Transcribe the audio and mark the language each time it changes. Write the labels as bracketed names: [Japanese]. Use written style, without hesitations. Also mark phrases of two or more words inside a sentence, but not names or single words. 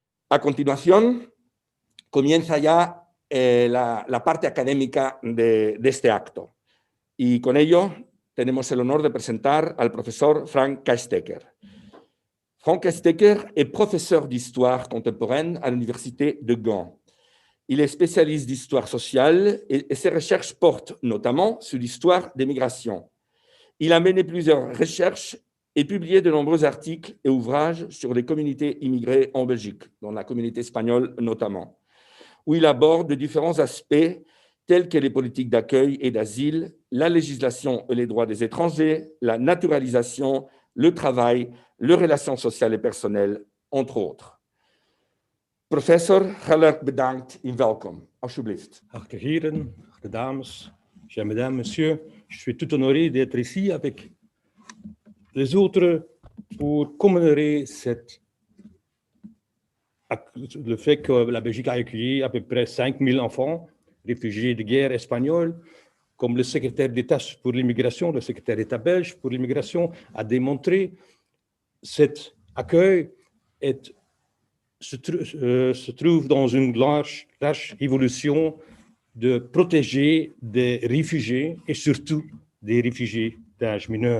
[Spanish] A continuación, comienza ya la parte académica de este acto. Y con ello tenemos el honor de presentar al profesor Frank Castecker. [French] Frank Castecker est professeur d'histoire contemporaine à l'Université de Gand. Il est spécialiste d'histoire sociale et ses recherches portent notamment sur l'histoire des migrations. Il a mené plusieurs recherches et publié de nombreux articles et ouvrages sur les communautés immigrées en Belgique, dont la communauté espagnole notamment, où il aborde différents aspects tels que les politiques d'accueil et d'asile, la législation et les droits des étrangers, la naturalisation, le travail, les relations sociales et personnelles, entre autres. [Dutch] Professor, hartelijk bedankt en welkom. Alsjeblieft. Geachte heren, geachte dames, [French] chers mesdames, messieurs, je suis tout honoré d'être ici avec les autres pour commémorer le fait que la Belgique a accueilli à peu près 5000 enfants réfugiés de guerre espagnols. Comme le secrétaire d'État pour l'immigration, le secrétaire d'État belge pour l'immigration a démontré, cet accueil se trouve dans une large évolution de protéger des réfugiés et surtout des réfugiés d'âge mineur.